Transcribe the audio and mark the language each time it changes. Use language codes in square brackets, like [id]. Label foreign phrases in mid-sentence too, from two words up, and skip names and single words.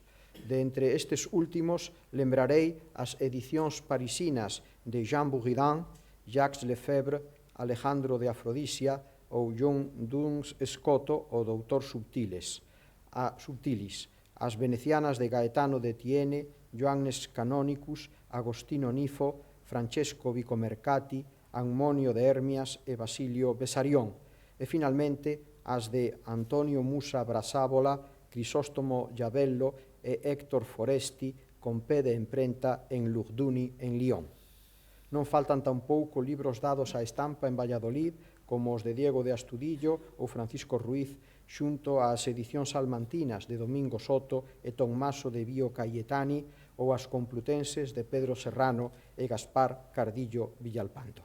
[gl] De entre estes últimos, lembrarei as edicións parisinas de Jean Buridan, Jacques Lefebvre, Alejandro de Afrodisia ou John Duns Scoto, o doutor Subtilis, as venecianas de Gaetano de Tiene, Joannes Canonicus, Agostino Nifo, Francesco Vicomercati, Ammonio de Hermias e Basilio Besarión, e finalmente as de Antonio Musa Brasábola, Crisóstomo Giavello e Héctor Foresti, con pé de imprenta en Lugduni, en Lyon. Non faltan tampouco libros dados á estampa en Valladolid, como os de Diego de Astudillo ou Francisco Ruiz, xunto ás edicións salmantinas de Domingo Soto e Tommaso de Bio Cayetani ou as complutenses de Pedro Serrano e Gaspar Cardillo Villalpando.